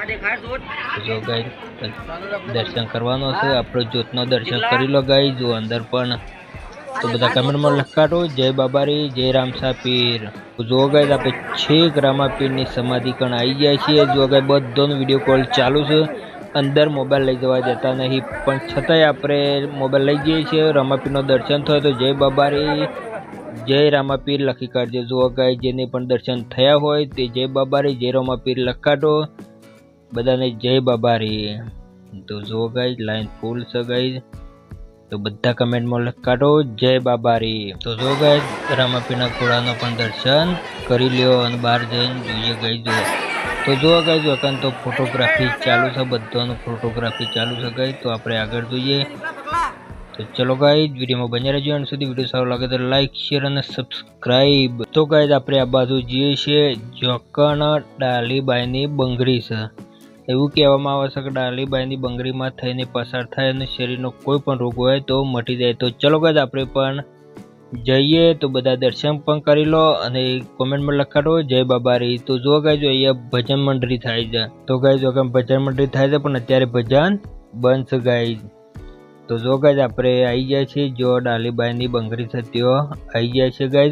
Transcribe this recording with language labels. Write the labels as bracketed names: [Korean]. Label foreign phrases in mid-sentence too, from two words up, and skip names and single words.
[Gujarati] જો ગાઇસ દર્શન કરવાનો છે, આપણે જ્યોત નો દર્શન કરી લો ગાઇસ। જો અંદર પણ તો બધા કમેંટ મેં લખાડો જય બાબારી, જય રામસા પીર। જો ગાઇસ આપણે છેક રામાપીર ની સમાધિ કણ આઈ જાય છે। જો ગાઇસ બધાનો [English] video call [Gujarati] ચાલુ છે, અંદર મોબાઇલ લઈ જવા દેતા નહીં, પણ છતાંય આપણે મોબાઇલ લઈ જઈએ છીએ। રામાપીર નો દર્શન થયો તો જય બાબારી, જય રામાપીર લખી કાઢજો। જો ગાઇસ જેને પણ દર્શન થયા હોય તે જય બાબારી, જય રામાપીર લખાડો બધાને જય બાબારી। તો જો ગાઇસ [English] line full [Gujarati] છે ગાઇસ, તો બધા કમેંટ મેં લખાડો જય બાબારી। તો જો ગાઇસ રામાપીરના ઘોડાનો પણ દર્શન કરી લ્યો અને બહાર જઈને જોઈએ ગાઇસ। જો તો જો ગાઇસ અકન તો ફોટોગ્રાફી ચાલુ છે, બધાનો ફોટોગ્રાફી ચાલુ છે ગાઇસ। તો આપણે આગળ જોઈએ। તો ચલો ગાઇસ વીડિયો મેં બન્યા રહેજો એંડ સુધી। વીડિયો સારો લાગે તો [English] like share [Gujarati] અને સબ્સ્ક્રાઇબ। તો ગાઇસ આપણે આ બાજુ જીએ છીએ જોકણ ડાલીબાઈની બંગરી છે। એવું કહેવામાં આવે છે કે ડાલીબાઈની બંગરીમાં થઈને પસાર થાય અને શરીરનો કોઈ પણ રોગ હોય તો મટી જાય। તો ચલો ગાઇસ આપણે પણ જઈએ તો બધા દર્શન પણ કરી લો અને કોમેન્ટમાં લખાડો જય બાબારી। તો જો ગાઈઝ અહીંયા ભજન મંડળી થાય છે, તો ગાઈઝ ભજન મંડળી થાય છે પણ અત્યારે ભજન બંધ છે ગાઈઝ। તો જો ગાઈઝ આપણે આવી જાય છે જો ડાલીબાઈની બંગડી છે ત્યાં આવી જાય છે ગાઈઝ।